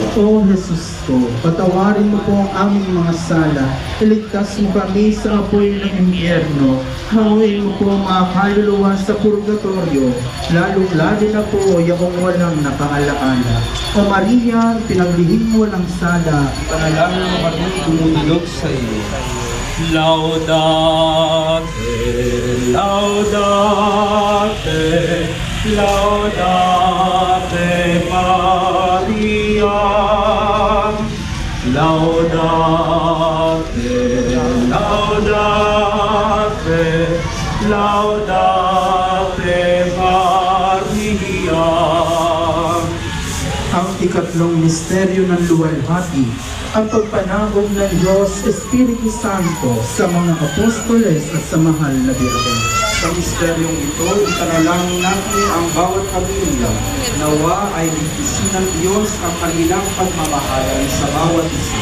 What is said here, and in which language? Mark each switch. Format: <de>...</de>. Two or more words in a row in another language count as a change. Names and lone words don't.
<tl>O Jesus ko, patawarin mo po ang aming mga sala, iligtas mo kami sa apoy ng impyerno, hawin mo po ang mga kaluluwa sa purgatorio, lalong-lalo na po yung walang nakaalaala. O Maria, pinaglihim mo walang sala, Panalangin mo kami dumudulog sa iyo.</tl> <la>Laudate, laudate, laudate Maria. Laudate, laudate, laudate Maria.</la> <tl>ang ikatlong misteryo ng luwalhati, ang pagpanabog ng Diyos Espiritu Santo sa mga apostoles at sa mahal na Birhen. Sa misteryong ito, ipanalangin natin ang bawat pamilya. Nawa ay ligtisin ng Diyos ang kanilang pagmamahalan sa bawat isa.</tl>